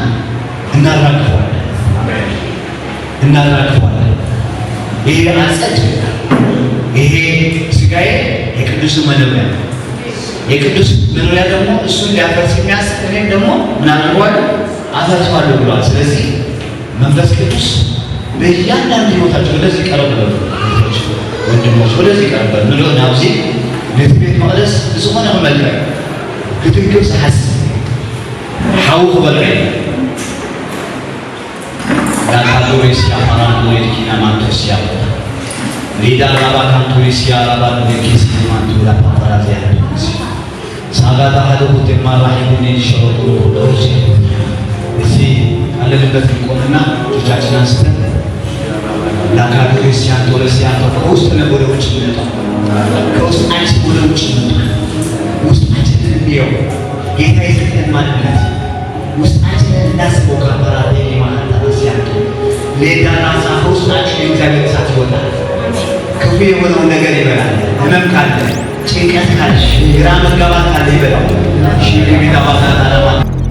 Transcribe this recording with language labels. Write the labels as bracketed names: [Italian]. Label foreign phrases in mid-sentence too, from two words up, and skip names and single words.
[Amharic] እናራግፈዋለን። ይሄ አጸድ፣ ይሄ ስጋዬ የቅዱስ መኖሪያ ነው። የቅዱስ መኖሪያ ደግሞ እሱን ሊያፈርስ የሚያስብ እኔም ደግሞ ምን አደርገዋለሁ? አፈርሰዋለሁ ብለዋል። ስለዚህ መንፈስ ቅዱስ በእያንዳንዱ ሕይወታቸው ወደዚህ ቀረብ በሉ ወንድሞች፣ ወደዚህ ቀረብ በሉ ብሎ [Tigrinya] ናብዚ ቤት መቅደስ ዝኾነ መልክዕ ክትንክብ ዝሓስብ ሓዊ ክበልዕ ዳካዶሬስያ ማራዶሬኪና ማንቶስያ ሊዳ ራባ ካንቶሬስያ ራባ ዶሬኪስ ማንቶላ ፓፓራዚያ ሳጋታ ሀደሁ ተማራሂቡን ይሽሮጡ ዶርሲ [Amharic] እሺ አለበት ቆምና እጆቻችንን አንስተን ዳካዶሬስያ ቶሬስያ ከውስጥ ነው ወደ ውጭ የሚወጣው ከውስጣችን ወደ ውጭ የሚወጣው ውስጣችንን እንየው። ጌታ የሰጠን ማንነት ውስጣችንን እናስበው። ካፓራቴ ማንታሲያ ሌላ ራሳ ከውስጣችን የእግዚአብሔር እሳት ይወጣል። ክፉ የሆነውን ነገር ይበላል። ህመም ካለ፣ ጭንቀት ካለ፣ ግራ መጋባት ካለ ይበላል። ሺ ቤታ ባታ